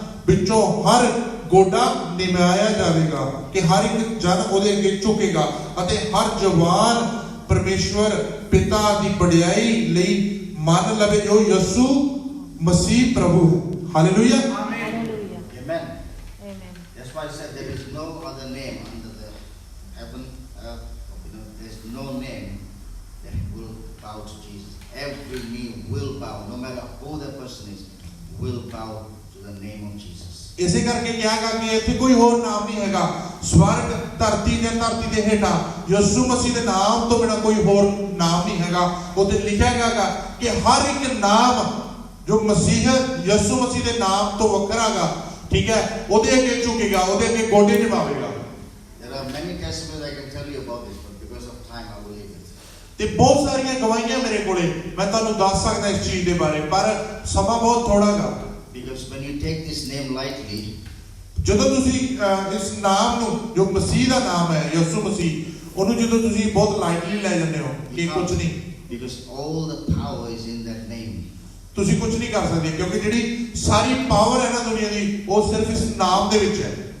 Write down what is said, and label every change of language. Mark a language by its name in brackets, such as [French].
[Punjabi] ਵਿੱਚੋਂ ਹਰ ਗੋਡਾ ਨਿਮਾਇਆ ਜਾਵੇਗਾ, ਕਿ ਹਰ ਇੱਕ ਜਨ ਉਹਦੇ ਅੱਗੇ ਝੁਕੇਗਾ ਅਤੇ ਹਰ ਜ਼ੁਬਾਨ ਪਰਮੇਸ਼ਵਰ ਪਿਤਾ ਦੀ ਵਡਿਆਈ ਲਈ ਮੰਨ ਲਵੇ ਜੋ ਯਿਸੂ ਮਸੀਹ ਪ੍ਰਭੂ ਹੈ। Hallelujah. [English] Amen. That's why I said there is no other name under the heaven, earth. There's no name that will bow to Jesus. Every knee will bow, no matter who the person is, will bow to the name of Jesus. [Punjabi] ਇਸੇ ਕਰਕੇ ਕਿਹਾ ਗਿਆ ਕਿ ਇੱਥੇ ਕੋਈ ਹੋਰ ਨਾਮ ਨਹੀਂ ਹੈਗਾ ਸਵਰਗ ਧਰਤੀ ਦੇ ਧਰਤੀ ਦੇ ਹੇਠਾਂ ਯਿਸੂ ਮਸੀਹ ਦੇ ਨਾਮ ਤੋਂ ਬਿਨਾਂ ਕੋਈ ਹੋਰ ਨਾਮ ਨਹੀਂ ਹੈਗਾ। ਉੱਥੇ ਲਿਖਿਆ ਗਿਆ ਕਿ ਹਰ ਇੱਕ ਨਾਮ ਜੋ ਮਸੀਹ ਯਿਸੂ ਮਸੀਹ ਦੇ ਨਾਮ ਤੋਂ ਵੱਖਰਾ ਗਾ, ਠੀਕ ਹੈ, ਉਹਦੇ ਅੱਗੇ ਝੁਕੇਗਾ, ਉਹਦੇ ਅੱਗੇ ਗੋਡੇ ਨਿਭਾਵੇਗਾ। [English] There are many testimonies I can tell you about this, but because of time I will leave it. [Punjabi] ਤੇ ਬਹੁਤ ਸਾਰੀਆਂ ਗਵਾਹੀਆਂ ਮੇਰੇ ਕੋਲੇ ਮੈਂ ਤੁਹਾਨੂੰ ਦੱਸ ਸਕਦਾ ਇਸ ਚੀਜ਼ ਦੇ ਬਾਰੇ, ਪਰ ਸਮਾਂ ਬਹੁਤ ਥੋੜਾ ਗਾ। [English] Because when you take this name lightly, [Punjabi] ਜਦੋਂ ਤੁਸੀਂ ਇਸ ਨਾਮ ਨੂੰ ਜੋ ਮਸੀਹ ਦਾ ਨਾਮ ਹੈ ਯਿਸੂ ਮਸੀਹ, ਉਹਨੂੰ ਜਦੋਂ ਤੁਸੀਂ ਬਹੁਤ ਲਾਈਟਲੀ ਲੈ ਜਾਂਦੇ ਹੋ ਕਿ ਕੁਝ ਨਹੀਂ, [English] because all the power is in that name. [Punjabi] ਤੁਸੀਂ ਕੁਝ ਨਹੀਂ ਕਰ ਸਕਦੇ, ਕਿਉਂਕਿ ਜਿਹੜੀ ਸਾਰੀ ਪਾਵਰ ਹੈ ਨਾ ਦੁਨੀਆ ਦੀ ਉਹ ਸਿਰਫ ਇਸ ਨਾਮ ਦੇ ਵਿੱਚ ਹੈ।